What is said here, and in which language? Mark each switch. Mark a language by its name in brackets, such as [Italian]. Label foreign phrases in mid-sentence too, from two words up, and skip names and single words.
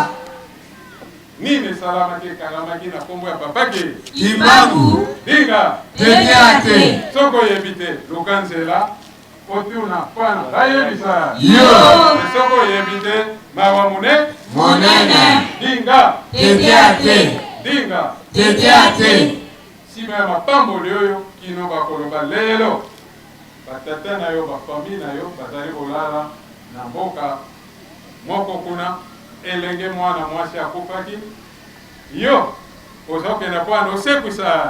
[Lingala] nini esalamaki ekangamaki na nkombo ya papaki Kimbangu dinga Tete ate soki oyebi te luka nzela otuna mpona bayebisa Yo soki oyebi te mawa Monene dinga Tete ate dinga Tete ate nsima ya mapamboli oyo kino bakoloba lelo batata na yo bafamile na yo bazali kolala na mboka moko kuna elenge mwana mwasi akufaki yo ozokenda mpona osekwisa